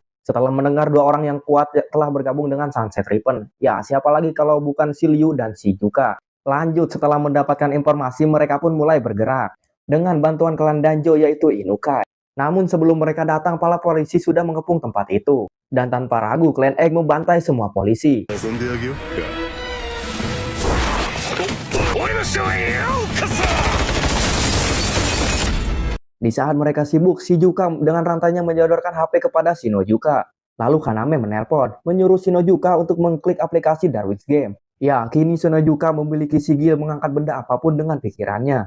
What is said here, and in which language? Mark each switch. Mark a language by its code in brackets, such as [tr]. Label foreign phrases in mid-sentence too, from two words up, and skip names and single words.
[id] Setelah mendengar dua orang yang kuat telah bergabung dengan Sunset Ribbon, ya siapa lagi kalau bukan si Liu dan si Yuka. Lanjut, setelah mendapatkan informasi, mereka pun mulai bergerak dengan bantuan klan Danjo yaitu Inukai. Namun sebelum mereka datang, para polisi sudah mengepung tempat itu. Dan tanpa ragu, klan Egg membantai semua polisi. [ja] 遊んであげようか。俺の城へようこそ。 [id] Di saat mereka sibuk, si Yuka dengan rantainya menyodorkan HP kepada Shinojuka. Lalu Kaname menelpon, menyuruh Shinojuka untuk mengklik aplikasi Darwin's Game. Ya, kini Shinojuka memiliki sigil mengangkat benda apapun dengan pikirannya.